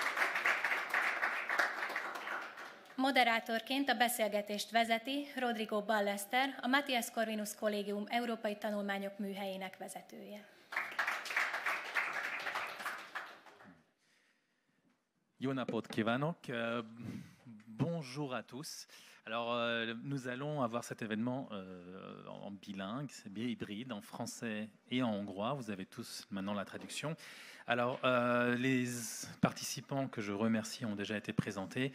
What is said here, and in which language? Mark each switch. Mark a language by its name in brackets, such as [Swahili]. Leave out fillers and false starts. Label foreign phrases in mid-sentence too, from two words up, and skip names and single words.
[Hungarian] Moderátorként a beszélgetést vezeti Rodrigo Ballester, a Matthias Corvinus Kollégium Európai Tanulmányok Műhelyének vezetője. Jó napot kívánok! [French] Bonjour à tous. Alors, nous allons avoir cet événement en bilingue, c'est bien hybride, en français et en hongrois. Vous avez tous maintenant la traduction. Alors, les participants que je remercie ont déjà été présentés.